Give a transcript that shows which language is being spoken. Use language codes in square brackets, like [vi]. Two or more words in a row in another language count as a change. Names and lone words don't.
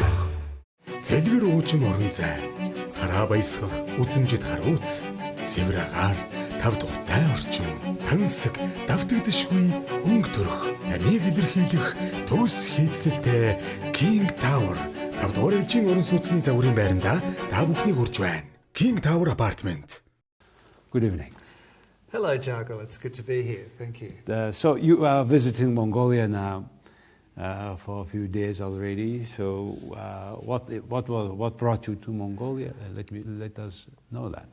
[mn] Сэлгэр уужим орон зай, хараа баясгах үзэмжит харууц, цэвэр агаар, 5 тухтай орчин, тансаг, давтагдшгүй өнгө төрх. Таныг илэрхийлэх төс хийцлэлтэй King Tower 5 дугаар ээлжийн орон сууцны загварын байранда та бүхнийг урьж байна. [en] King Tower Apartment. Good evening. Hello, Jago. It's good to be here. Thank you. So you are visiting Mongolia now for a few days already. So what brought you to Mongolia? Let us know that.